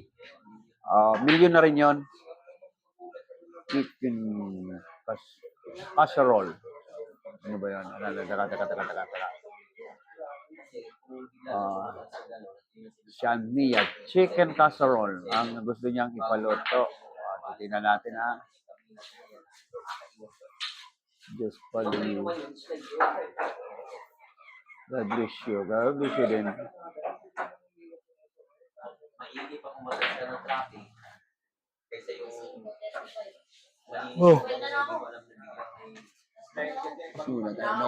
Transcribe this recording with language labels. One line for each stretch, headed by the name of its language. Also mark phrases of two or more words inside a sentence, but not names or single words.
Filipino: Milyon na rin yun.
English: Chicken casserole.
Filipino: Ano ba yun? Taka.
English: Shania, chicken casserole.
Filipino: Ang gusto niyang ipaluto. Tingnan natin ha.
English: Just follow you. God bless you. God bless you din.
Filipino: Maigi pa kung maganda ng traffic. Kaysa yung Sino tayo inom?